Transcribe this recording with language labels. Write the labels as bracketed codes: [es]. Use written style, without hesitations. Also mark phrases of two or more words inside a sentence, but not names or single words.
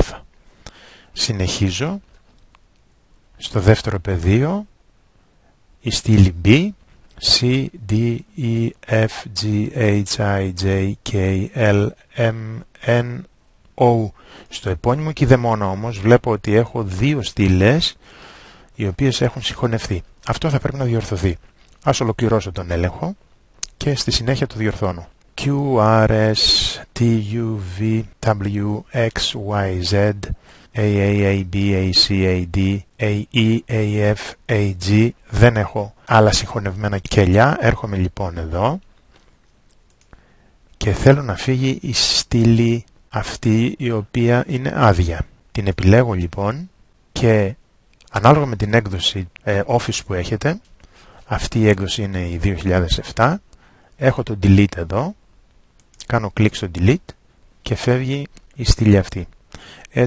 [el] Συνεχίζω στο δεύτερο πεδίο, η στήλη B, C, D, E, F, G, H, I, J, K, L, M, N, O. Στο επώνυμο κηδεμόνα όμως βλέπω ότι έχω δύο στήλες οι οποίες έχουν συγχωνευτεί. Αυτό θα πρέπει να διορθωθεί. Ας ολοκληρώσω τον έλεγχο και στη συνέχεια το διορθώνω. Q, R, S, T, U, V, W, X, Y, Z, A, A, B, A, C, A, D, A, E, A, F, A, G. Δεν έχω άλλα συγχωνευμένα κελιά. Έρχομαι λοιπόν εδώ και θέλω να φύγει η στήλη αυτή η οποία είναι άδεια. Την επιλέγω λοιπόν και ανάλογα με την έκδοση Office που έχετε, αυτή η έκδοση είναι η 2007, έχω το Delete εδώ, κάνω κλικ στο Delete και φεύγει η στήλη αυτή.